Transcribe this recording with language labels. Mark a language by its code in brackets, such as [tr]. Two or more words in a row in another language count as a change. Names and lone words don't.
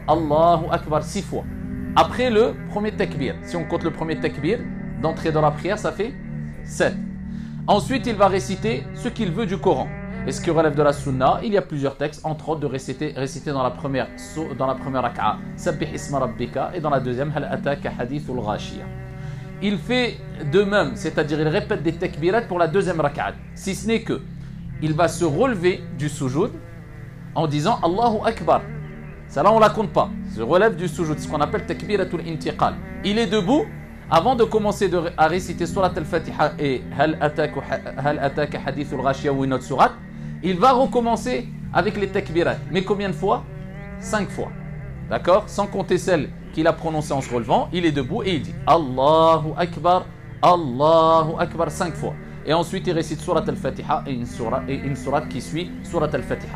[ar] الله أكبر 6 fois. [fr] Après le premier takbir. Si on compte le premier takbir, d'entrer dans la prière, ça fait 7. Ensuite, il va réciter ce qu'il veut du Coran. Et ce qui relève de la sunna, il y a plusieurs textes, entre autres de réciter dans la première rak'a, [ar] سبح اسم ربك, [fr] et dans la deuxième, [ar] هل أتاك حديث الغاشية. [fr] Il fait de même, c'est-à-dire il répète des takbirat pour la deuxième rak'a, si ce n'est que il va se relever du sujoud en disant [ar] الله أكبر. [fr] Ça là on la compte pas, se relève du sujoud, ce qu'on appelle [ar] تكبيرة الانتقال. [fr] Il est debout avant de commencer à réciter [ar] سورة الفاتحة [fr] et [ar] هل أتاك حديث الغاشية [fr] ou une autre surat. Il va recommencer avec les takbirat. Mais combien de fois? 5 fois. D'accord? Sans compter celle qu'il a prononcée en se relevant. Il est debout et il dit [ar] الله أكبر [fr] 5 fois. Et ensuite il récite [ar] سورة الفاتحة [fr] et une surat qui suit [ar] سورة الفاتحة.